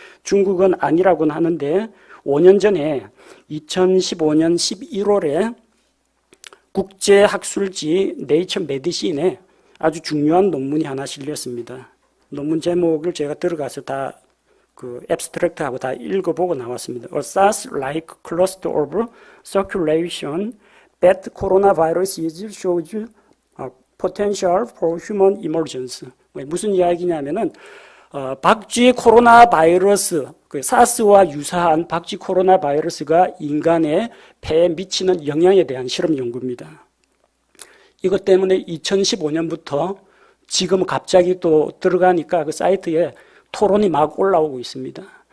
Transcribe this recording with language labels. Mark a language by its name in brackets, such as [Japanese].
[Korean] 중국은 아니라고는 하는데 5년 전에 2015년 11월에 국제학술지 네이처 메디신에 아주 중요한 논문이 하나 실렸습니다. 논문 제목을 제가 들어가서 다 그 앱스트랙트하고 다 읽어보고 나왔습니다. [English] A SARS-like cluster of circulation that coronavirus shows potential for human emergence. [Korean] 무슨 이야기냐면은 박쥐 코로나 바이러스, 그 사스와 유사한 박쥐 코로나 바이러스가 인간의 폐에 미치는 영향에 대한 실험 연구입니다. 이것 때문에 2015년부터 지금 갑자기 또 들어가니까 그 사이트에 토론이 막 올라오고 있습니다.